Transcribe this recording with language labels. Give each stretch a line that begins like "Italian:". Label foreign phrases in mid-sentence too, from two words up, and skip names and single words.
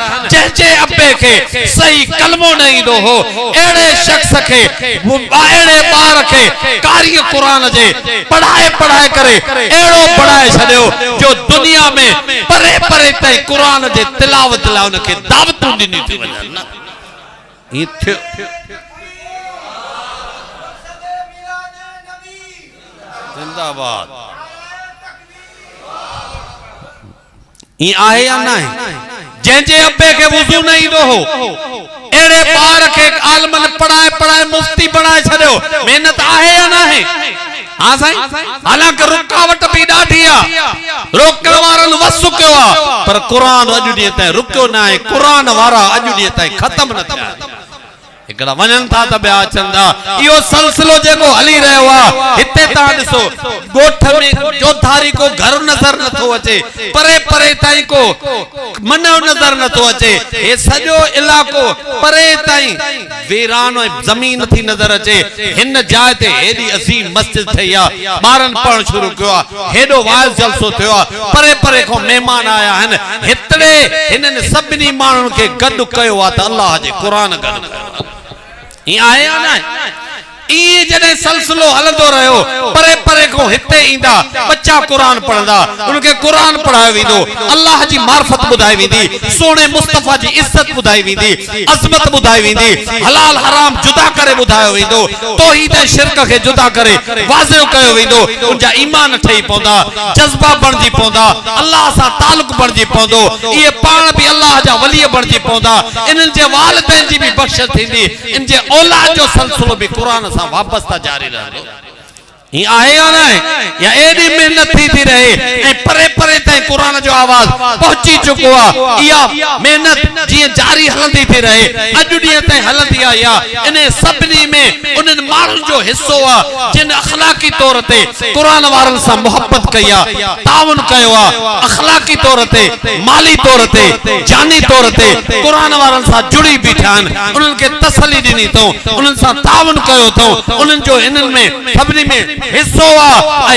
Sindhi: जंहिंजे अब्बे खे सही कलमो न ईंदो हो, अहिड़े शख्स खे, अहिड़े ॿार खे कारी क़ुरान जे पढ़ाए पढ़ाए करे एड़ो पढ़ाए छड़ियो जो दुनिया में परे परे ताईं कुरान जे तिलावत लाइ उनखे दावतूं ॾिनियूं थी वञनि। ई थियो जिंदाबाद। ये आहे या ना है? जंहिंजे अब्बे के वुज़ू न ईंदो हो एड़े ॿार खे आलमन पढ़ाए पढ़ाए मुफ्ती बणाए छॾियो, मेहनत आहे या ना है? हाँ साईं, हालांकि रुकावट भी ॾाढी आहे, रोकण वारनि वसु कयो आहे, पर क़ुरान अॼु ॾींहं ताईं रुकियो न आहे। क़ुरान वारा अॼु ॾींहं ताईं ख़तम न थिया आहिनि। हिकड़ा वञनि था त ॿिया अचनि था। इहो सिलसिलो जेको हली रहियो आहे, हिते तव्हां ॾिसो ॻोठ में चौधारी को घर नज़र नथो अचे, परे परे ताईं को मन नज़र नथो अचे, हे सॼो इलाइक़ो परे ताईं वीरान ऐं ज़मीन थी नज़र अचे। हिन जाइ ते हेॾी अज़ीम मस्जिद ठही आहे, ॿारनि पढ़णु शुरू कयो आहे, हेॾो वाइज़ जलसो थियो आहे, परे परे खां महिमान आया आहिनि। हितड़े हिननि सभिनी माण्हुनि खे गॾु कयो आहे त अल्लाह जे क़ुरान गॾु कयो आहे। ये आए या ना ये जने सिलसिलो हलंदो रहियो, परे परे को हिते ईंदा बच्चा कुरान पढ़ंदा, उनके कुरान पढ़ायो वेंदो, अल्लाह जी मार्फत बुधाई वेंदी, सोने मुस्तफा जी इज्जत बुधाई वेंदी, अज़मत बुधाई वेंदी, हलाल हराम जुदा करे बुधायो वेंदो, तौहीद ऐं शिरक के जुदा करे वाज़िह कयो वेंदो, उनजा ईमान ठही पवंदा, जज्बा बणजी पवंदा, अल्लाह सां ताल्लुक बणजी पवंदो, ये पाण भी अल्लाह जा वली बणजी पवंदा, इन्हनि जे वालिदैन जी भी बख़्शिश थींदी, इन जे औलाद जो सिलसिलो भी कुरान वापस था जारी रहंदो। ये आहे या ना है? या एडी मेहनत थी रहे ऐं परे परे ताईं कुरान जो आवाज पहुंची चुको आहे। इहा मेहनत जीअं जारी हलंदी थी रहे, अॼु ॾींहं ताईं हलंदी आहे। या इन सभिनी में उन्हनि माण्हुनि जो हिस्सो आहे जिन अख़लाक़ी तौर ते कुरान वारनि सां मुहबत कई आहे, ताउन कयो आहे, अख़लाक़ी तौर ते, माली तौर ते, जानी तौर ते कुरान वारनि सां जुड़ी बीठा आहिनि, उन्हनि खे तसली ॾिनी अथऊं, उन्हनि सां ताउन कयो अथऊं, उन्हनि जो हिननि में सभिनी में हिस्सो आहे।